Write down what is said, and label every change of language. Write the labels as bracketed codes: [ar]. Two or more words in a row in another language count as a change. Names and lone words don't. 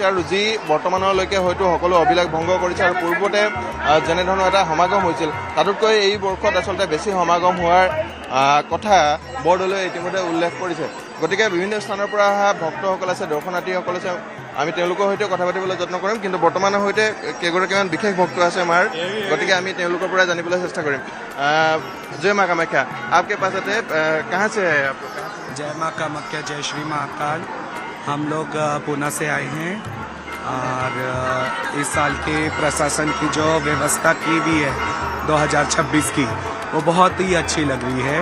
[as] আৰু যি বৰ্তমানলৈকে হয়তো সকলো অভিলাষ ভংগ কৰিছে। আৰু পূৰ্বতে যেনেধৰণৰ এটা সমাগম হৈছিল, তাতোতকৈ এই বৰ্ষত আচলতে বেছি সমাগম হোৱাৰ কথা বৰদলৈ ইতিমধ্যে উল্লেখ কৰিছে। গতিকে বিভিন্ন স্থানৰ পৰা অহা ভক্তসকল আছে, দৰ্শনাৰ্থীসকল আছে, আমি তেওঁলোকৰ সৈতে কথা পাতিবলৈ যত্ন কৰিম। কিন্তু বৰ্তমানৰ সৈতে কেইগৰাকীমান বিশেষ ভক্ত আছে আমাৰ, গতিকে আমি তেওঁলোকৰ পৰা জানিবলৈ চেষ্টা কৰিম। [hi] जय माँ कामाख्या, आपके पास आते कहाँ से है आप? जय माँ कामाख्या, जय श्री महाकाल। हम लोग पुणे से आए हैं और इस साल के प्रशासन की जो व्यवस्था की हुई है 2026 की, वो बहुत ही अच्छी लग रही है।